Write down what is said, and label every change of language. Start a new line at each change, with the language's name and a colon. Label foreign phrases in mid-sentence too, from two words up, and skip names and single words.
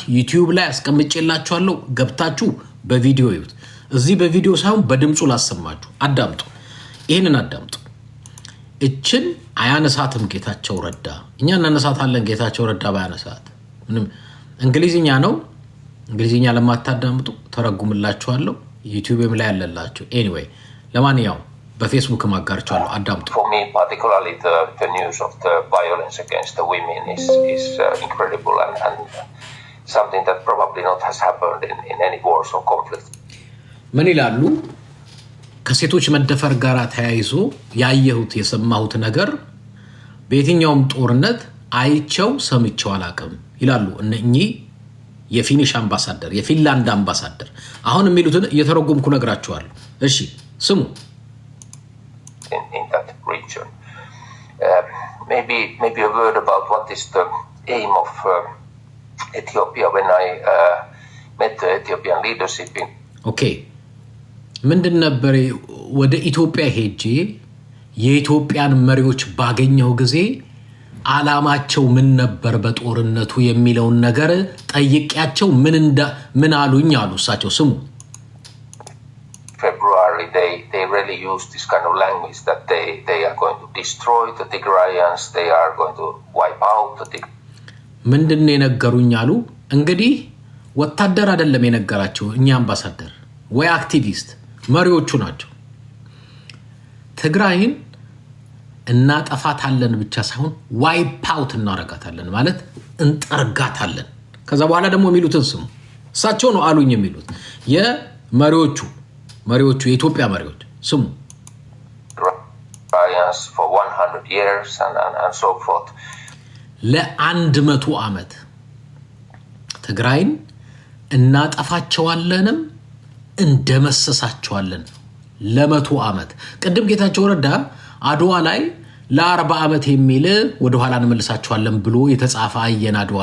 Amharic: ዩቲዩብ ላይ አስቀምጬላችኋለሁ። ገብታችሁ በቪዲዮ ይዩት። እዚህ በቪዲዮ ሳይሆን በድምፁ ላሰማችሁ። አዳምጡ። ይህንን አዳምጡ። እችን አያነሳትም ጌታቸው ረዳ። እኛ እናነሳታለን። ጌታቸው ረዳ ባያነሳት ምንም እንግሊዝኛ ነው። እንግሊዝኛ ለማታዳምጡ ተረጉምላችኋለሁ። ዩቲዩብም ላይ ያለላችሁ። ኤኒዌይ ለማንኛውም በፌስቡክ ማጋርቻለሁ። አዳምጡ።
English: For me, particularly the news of the violence against the women is incredible and something that probably not has happened in any wars or conflicts.
Amharic: ምን ይላሉ? ከሴቶች መደፈር ጋር ተያይዞ ያየሁት የሰማሁት ነገር በየትኛውም ጦርነት አይቸው ሰምቸው አላቅም ይላሉ እነኚህ የፊኒሽ አምባሳደር የፊንላንድ አምባሳደር። አሁን የሚሉትን እየተረጎምኩ ነግራችኋለሁ። እሺ ስሙ።
English: in that region. Maybe a word about what is the aim of Ethiopia when I met the Ethiopian leadership in
Amharic: ኦኬ ምንድን ነበር ወደ ኢትዮጵያ ሄጄ የኢትዮጵያን መሪዎች ባገኘው ጊዜ አላማቸው ምን ነበር በጦርነቱ የሚለውን ነገር ጠይቄያቸው ምን አሉኝ አሉ እሳቸው። ስሙ።
English: February they really use this kind of language that they are going to destroy the Tigrayans, they are going to wipe out the Tigrayans.
Amharic: ምንድን ነው የነገሩኝ አሉ። እንግዲህ ወታደር አይደለም የነገራቸው እኛ አምባሳደር ወይ አክቲቪስት መሪዎቹ ናቸው። ትግራይን እናጠፋታለን ብቻ ሳይሆን
English: wipe out
Amharic: እናረጋታለን ማለት እንጠርጋታለን። ከዛ በኋላ ደግሞ የሚሉትን ስሙ። እሳቸው ነው አሉኝ የሚሉት የመሪዎቹ የኢትዮጵያ መሪዎች ስሙ።
English: For 100 years and so forth.
Amharic: ለ100 ዓመት ትግራይን እናጠፋቸዋለንም እንደመሰሳቸዋለን ለ100 ዓመት። ቅድም ጌታቸው ረዳ አድዋ ላይ ለ40 ዓመት የሚል ወደ ኋላ እንመልሳቸዋለን ብሎ የተጻፈ አየን። አድዋ